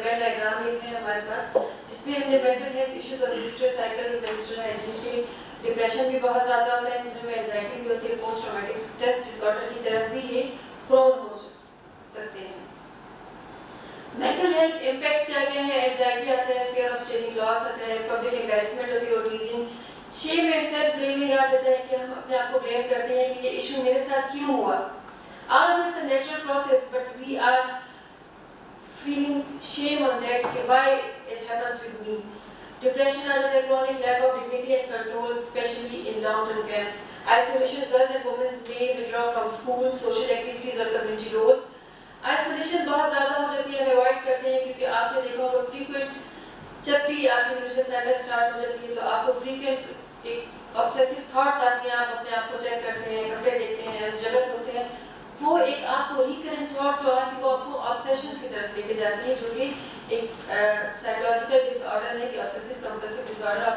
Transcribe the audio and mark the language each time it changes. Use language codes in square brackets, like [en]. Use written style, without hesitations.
[hi] Venn diagram एक है हमारे पास जिसमें हमने मेंटल हेल्थ इश्यूज और मेंस्ट्रुअल साइकिल, मेंस्ट्रुअल हाइजीन के, डिप्रेशन भी बहुत ज़्यादा होता है, जिनमें एंजाइटी भी होती है, पोस्ट ट्रॉमेटिक स्ट्रेस डिसऑर्डर की तरफ भी ये प्रोन हो सकते हैं. मेंटल हेल्थ इम्पैक्ट्स क्या क्या है. एंजाइटी आता है, फियर ऑफ स्टेटिंग लॉस आता है, पब्लिक एम्बैरेसमेंट होती है, टीजिंग, शेम एंड सेल्फ ब्लेमिंग आ जाता है कि हम अपने आप को ब्लेम करते हैं कि ये इशू मेरे साथ क्यों हुआ. [en] All this is a natural process, but we are feeling shame on that कि why it happens with me. Depression [hi] आ जाता है, [en] chronic lack of dignity and control, especially in long-term camps. Isolation, girls and women may withdraw from school, social activities or community roles. [hi] Isolation बहुत ज़्यादा हो जाती है, हम avoid करते हैं क्योंकि आपने देखा होगा फ्रीक्वेंट जब भी आपकी मेंस्ट्रुअल साइकिल स्टार्ट हो जाती है तो आपको फ्रीक्वेंट एक ऑब्सेसिव थॉट्स आती हैं, आप अपने आप को चेक करते हैं, कपड़े देखते हैं, उस जगह सुनते हैं, वो एक आपको रिकरेंट थॉट्स जो आती है वो आपको ऑब्सेशंस की तरफ लेके जाती है, जो कि एक साइकोलॉजिकल डिसऑर्डर है कि ऑब्सेसिव कंपल्सिव डिसऑर्डर.